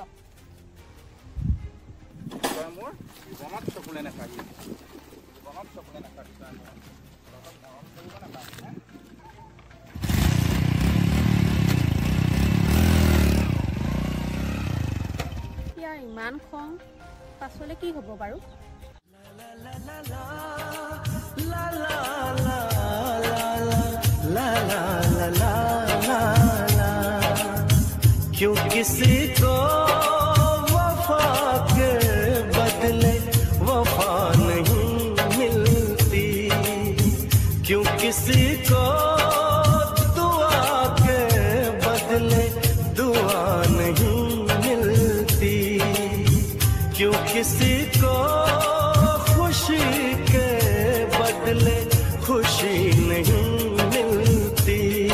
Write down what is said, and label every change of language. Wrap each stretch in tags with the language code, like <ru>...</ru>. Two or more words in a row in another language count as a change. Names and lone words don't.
<as>তই মোৰ জীৱনত চকুলে নাথাকি জীৱনত চকুলে নাথাকি তই মোৰ লগত মৰম কৰিব নাপাবি ইয়াৰ ইমান খং পাছলৈ কি হ'ব বাৰু</as> <hi>क्यों किसी को वफा के बदले वफा नहीं मिलती क्यों किसी को दुआ के बदले दुआ नहीं मिलती क्यों किसी को खुशी के बदले खुशी नहीं मिलती</hi>